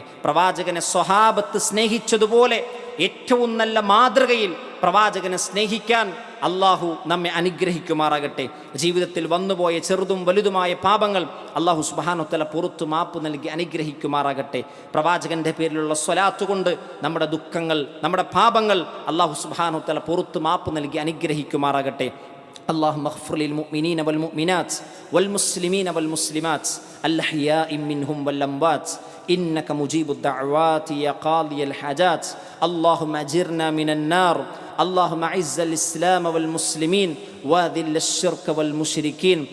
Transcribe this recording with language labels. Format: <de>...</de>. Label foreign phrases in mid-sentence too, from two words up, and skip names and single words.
<ml>പ്രവാചകനെ സ്വഹാബത്ത് സ്നേഹിച്ചതുപോലെ ഏറ്റവും നല്ല മാതൃകയിൽ പ്രവാചകനെ സ്നേഹിക്കാൻ അള്ളാഹു നമ്മെ അനുഗ്രഹിക്കുമാറാകട്ടെ. ജീവിതത്തിൽ വന്നുപോയ ചെറുതും വലുതുമായ പാപങ്ങൾ അള്ളാഹു</ml> <ar>سبحانه وتعالى</ar> <ml>പുറത്തു മാപ്പ് നൽകി അനുഗ്രഹിക്കുമാറാകട്ടെ. പ്രവാചകന്റെ പേരിലുള്ള സ്വലാത്ത് കൊണ്ട് നമ്മുടെ ദുഃഖങ്ങൾ, നമ്മുടെ പാപങ്ങൾ അള്ളാഹു</ml> <ar>سبحانه وتعالى</ar> <ml>പുറത്തു മാപ്പ് നൽകി അനുഗ്രഹിക്കുമാറാകട്ടെ.</ml> <ar>اللهم اغفر للمؤمنين والمؤمنات والمسلمين والمسلمات الأحياء منهم والأموات إنك مجيب الدعوات يا قاضي الحاجات. اللهم أجرنا من النار. اللهم أعز الإسلام والمسلمين وأذل الشرك والمشركين.</ar>